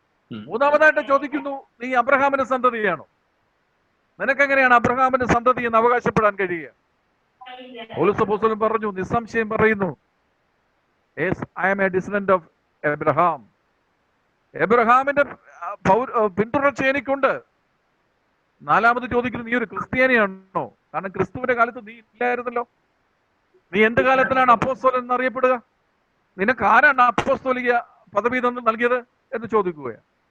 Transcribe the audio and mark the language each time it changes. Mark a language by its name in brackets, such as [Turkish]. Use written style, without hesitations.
[Malayalam] മൂന്നാമതായിട്ട് ചോദിക്കുന്നു, നീ അബ്രഹാമിന്റെ സന്തതിയാണോ? നിനക്കെങ്ങനെയാണ് അബ്രഹാമിന്റെ സന്തതി എന്ന് അവകാശപ്പെടാൻ കഴിയുക? പൗലോസ് അപ്പോസ്തലൻ പറഞ്ഞു, നിസ്സംശയം പറയുന്നു, [English] yes, I am a descendant of Abraham. [Malayalam] എബ്രഹാമിന്റെ പിന്തുടർച്ച എനിക്കുണ്ട്. നാലാമത് ചോദിക്കുന്നു, നീ ഒരു ക്രിസ്ത്യാനിയാണോ? കാരണം ക്രിസ്തുവിന്റെ കാലത്ത് നീ ഇല്ലായിരുന്നല്ലോ. നീ എന്ത് കാലത്തിലാണ് അപ്പോസ്തലൻ എന്നറിയപ്പെടുക? നിനക്ക് ആരാണ് അപ്പോസ്തോലിക പദവി നൽകിയത് എന്ന് ചോദിക്കുകയാണ്.